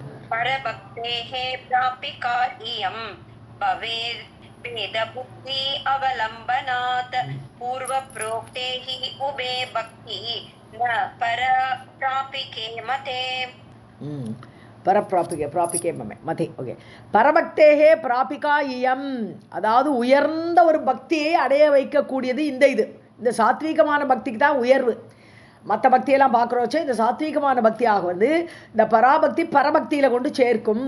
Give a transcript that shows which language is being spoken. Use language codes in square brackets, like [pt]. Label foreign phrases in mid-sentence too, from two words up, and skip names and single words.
[sa] परभक्तेः प्रापिका इयं भवेत् भेदबुद्धि अवलम्बनात् पूर्वप्रोक्ते हि उभे भक्ति न परप्रापिके मते प्रापिके मते. [ta] ஓகே, [sa] परभक्तेः प्रापिका इयम्, [ta] அதாவது உயர்ந்த ஒரு பக்தியை அடைய வைக்கக்கூடியது இந்த சாத்வீகமான பக்திக்கு தான் உயர்வு. மற்ற பக்தியெல்லாம் பார்க்குறோச்சே, இந்த சாத்வீகமான பக்தியாக வந்து இந்த பராபக்தி பரபக்தியில் கொண்டு சேர்க்கும்.